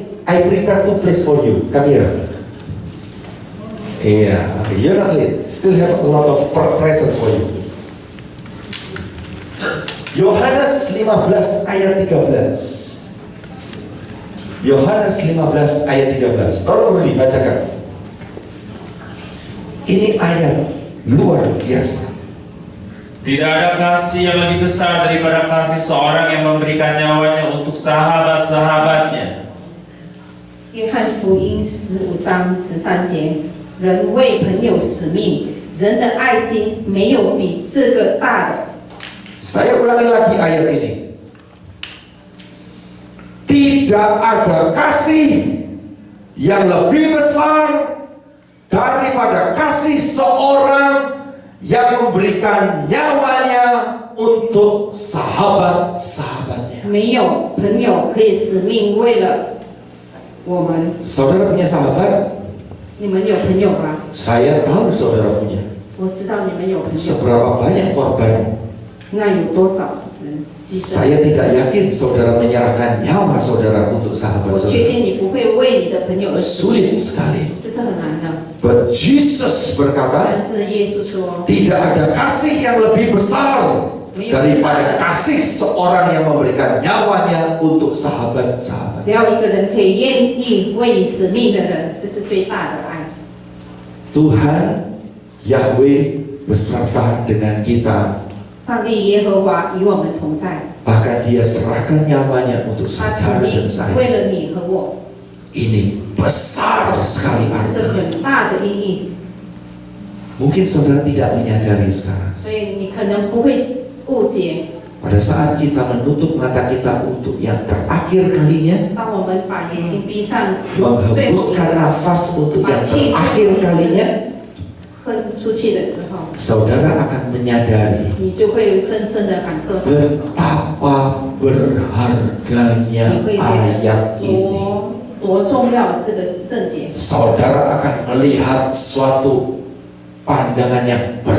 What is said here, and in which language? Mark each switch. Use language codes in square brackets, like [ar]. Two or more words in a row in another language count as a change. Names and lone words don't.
[en] I prepare two place for you. Come here. Yeah, okay, you're not late. Still have a lot of present for you. [id] Yohanes 15 ayat 13. Yohanes 15 ayat 13. Tolong dibacakan. Ini ayat luar biasa. Tidak ada kasih yang lebih besar daripada kasih seorang yang memberikan nyawanya untuk sahabat-sahabatnya. [zh] 约翰福音15章13节，人为朋友死命，人的爱心没有比这个大的。 [id] Saya ulangi lagi ayat ini. Tidak ada kasih yang lebih besar daripada kasih seorang yang memberikan nyawanya untuk sahabat-sahabatnya. [zh] 没有朋友可以死命为了我们。 [id] Saudara punya sahabat? [zh] 你们有朋友吗？ [id] Saya tahu saudara punya. [zh] 我知道你们有朋友， [id] Seberapa banyak korban? [zh] 那有多少人牺牲？ [id] Saya tidak yakin saudara menyerahkan nyawa saudara untuk [zh] 我 [id] sahabat [zh] 确 [id] saudara. [zh] 定你不会为你的朋友而死， [id] Sulit sekali. [zh] 这是很难的。 [id] But Jesus berkata, [zh] 但是耶稣说， [id] tidak ada kasih yang lebih besar daripada kasih seorang yang memberikan nyawanya untuk sahabat-sahabat. [zh] 只要一个人可以愿意为你死命的人，这是最大的爱。 [id] Tuhan Yahweh beserta dengan kita, [zh] 上帝耶和华与我们同在， [id] bahkan Dia serahkan nyawanya untuk [zh] 他死 [id] saudara [zh] 命 [id] dan saya. [zh] 为了你和我， [id] Ini besar sekali [zh] 这是 [id] artinya. [zh] 很大的意义。 [id] Mungkin saudara tidak menyadari sekarang. [zh] 所以你可能不会误解， [id] Pada saat kita menutup mata kita untuk yang terakhir kalinya, [zh] 当我们把眼睛闭上，最后 [id] menghembuskan nafas untuk [zh] 把 [id] yang [zh] 气 [id] terakhir kalinya, [zh] 喷出去的时候， [id] saudara akan menyadari [zh] 你就会深深的感受到， [id] betapa berharganya [zh] 你会觉 [id] ayat [zh] 得 [id] ini. [zh] 多多重要这个圣洁， [id] saudara akan melihat suatu pandangan yang